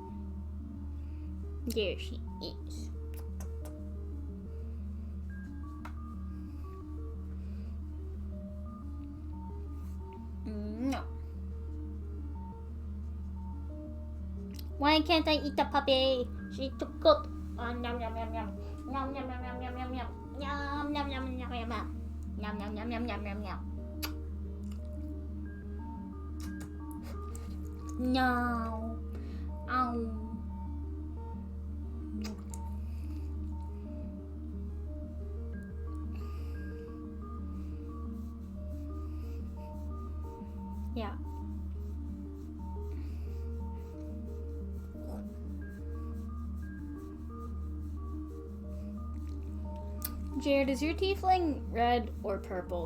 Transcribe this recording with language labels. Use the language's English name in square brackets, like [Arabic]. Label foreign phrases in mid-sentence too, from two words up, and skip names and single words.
[English] There she is. No. Why can't I eat the puppy? She's too good. Yum yum yum yum. Yum yum yum yum yum yum yum. Yum yum yum yum yum yum. Yum yum yum yum yum yum yum. No. Ow. Yeah. Jared, is your tiefling red or purple?